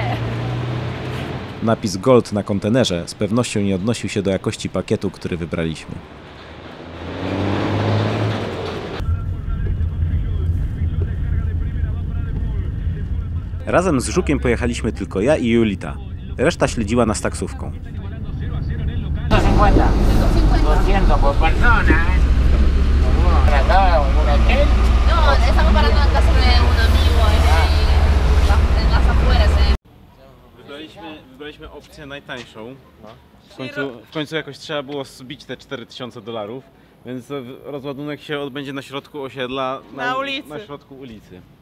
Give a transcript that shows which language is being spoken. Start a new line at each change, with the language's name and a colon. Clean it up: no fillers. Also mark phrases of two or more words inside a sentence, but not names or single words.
Polish: Napis Gold na kontenerze z pewnością nie odnosił się do jakości pakietu, który wybraliśmy. Razem z żukiem pojechaliśmy tylko ja i Julita. Reszta śledziła nas taksówką.
Spanish: 250 por persona, para acá un hotel. No, estamos parando en casa de un amigo en las afueras.
Polish: Wybraliśmy opcję najtańszą. W końcu jakoś trzeba było zbić te $4000, więc rozładunek się odbędzie na środku osiedla, Na ulicy. Na środku ulicy.